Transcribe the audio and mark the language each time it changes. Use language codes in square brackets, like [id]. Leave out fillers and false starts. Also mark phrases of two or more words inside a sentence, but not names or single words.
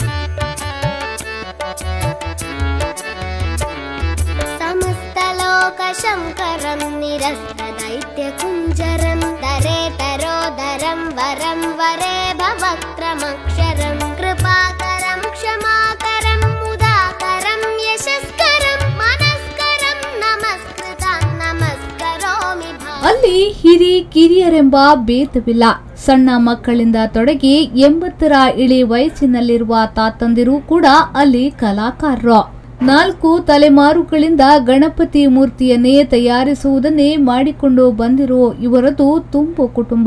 [sa] समस्तलोकशङ्करं निरस्तदैत्यकुञ्जरं दरेतरोदरं वरं वरे भवक्त्रमक्षरं कृपाकरं क्षमाकरं मुदाकरं यशस्करं मनस्करं नमस्कृतं नमस्करोमि. [kn] ಅಲ್ಲಿ ಹಿರಿ ಕಿರಿಯರೆಂಬ ಭೇದವಿಲ್ಲ. ಸಣ್ಣ ಮಕ್ಕಳಿಂದ ತೊಡಗಿ 80ರ ಇಳಿ ವಯಸ್ಸಿನಲ್ಲಿರುವ ತಾತಂದಿರು ಕೂಡ ಅಲ್ಲಿ ಕಲಾಕಾರರು. 4 ತಲೆಮಾರುಗಳಿಂದ ಗಣಪತಿ ಮೂರ್ತಿಯನ್ನೇ ತಯಾರಿಸುವುದನ್ನೇ ಮಾಡಿಕೊಂಡು ಬಂದಿರೋ ಇವರದು ತುಂಬು ಕುಟುಂಬ.